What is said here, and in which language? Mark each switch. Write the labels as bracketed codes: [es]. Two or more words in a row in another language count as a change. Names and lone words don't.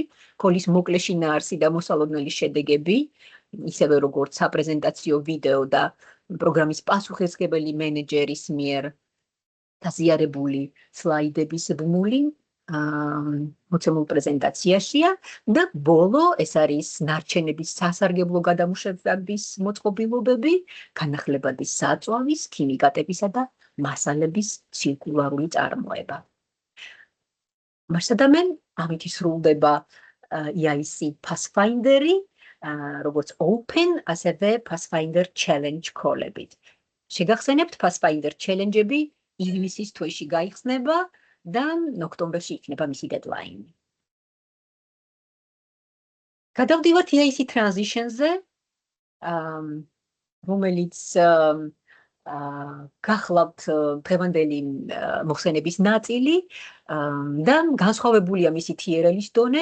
[ka] Call-ის მოკლე შინაარსი და მოსალოდნელი შედეგები, ისევე როგორც საპრეზენტაციო ვიდეო და პროგრამის პასუხისმგებელი მენეჯერის მიერ გაზიარებული სლაიდების ბმული მოცემულ პრეზენტაციაშია და ბოლო ეს არის ნარჩენების სასარგებლო გადამუშავების მოწყობილობები, განახლებადი საწვავის, ქიმიკატებისა და მასალების ცირკულარული წარმოება. მასადამენ ამით სრულდება [en] EIC Pathfinder- [ka] ი, როგორც open, ასევე [en] Pathfinder challenge [ka] call-ებით. შეგახსენებთ [en] Pathfinder challenge- [ka] ები ივნისის თვეში გაიხსნება და ოქტომბერში იქნება მისი deadline. გადავდივართ [en] EIC transition- [ka] ზე, რომელიც გახლავთ დღევანდელი მოხსენების ნაწილი და განსხვავებულია მისი TRL-ის დონე.